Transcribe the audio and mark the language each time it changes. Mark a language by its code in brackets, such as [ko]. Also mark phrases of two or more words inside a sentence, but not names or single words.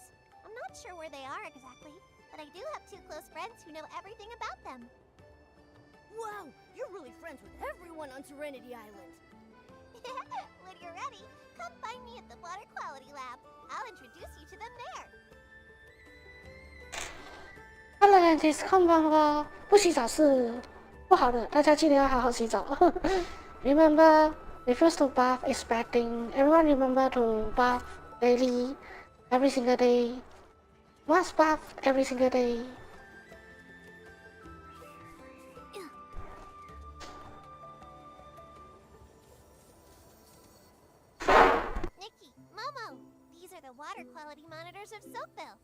[en] I'm not sure where they are exactly, but I do have two close friends who know everything about them. Wow, you're really friends with everyone on Serenity Island. When you're ready, come find me at the Water Quality Lab. I'll introduce you to them there. Hello, ladies， [ja] こんばんは。 [zh] 不洗澡是不好的，大家记得要好好洗澡。 [en] Remember, refuse to bath is bad thing. Everyone remember to bath daily, every single day. Must bath every single day. Nikki, Momo, these are the water quality monitors of Soapville.